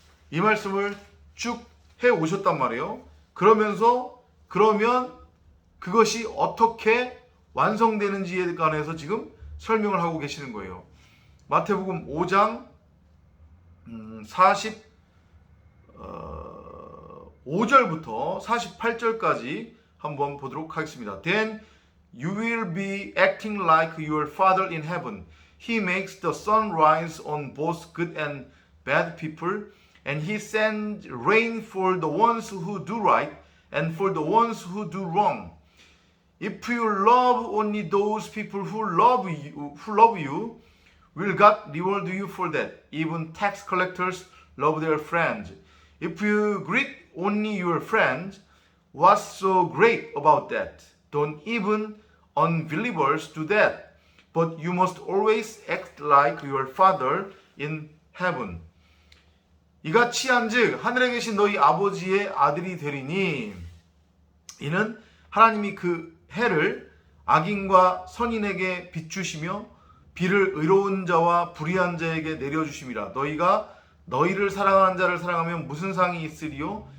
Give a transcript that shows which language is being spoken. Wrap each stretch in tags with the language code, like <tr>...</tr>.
<ko>이 말씀을 쭉 해 오셨단 말이에요. 그러면 그것이 어떻게 완성되는지에 관해서 지금 설명을 하고 계시는 거예요. 마태복음 5장 45절부터 48절까지 한번 보도록 하겠습니다.</ko> <en>Then you will be acting like your Father in heaven. He makes the sun rise on both good and bad people, and he sends rain for the ones who do right and for the ones who do wrong. If you love only those people who love you, will God reward you for that? Even tax collectors love their friends. If you greet only your friends, what's so great about that? Don't even unbelievers do that. But you must always act like your Father in heaven.</en> <ko>이같이 한즉 하늘에 계신 너희 아버지의 아들이 되리니 이는 하나님이 그 해를 악인과 선인에게 비추시며 비를 의로운 자와 불의한 자에게 내려주심이라. 너희가 너희를 사랑하는 자를 사랑하면 무슨 상이 있으리요?</ko>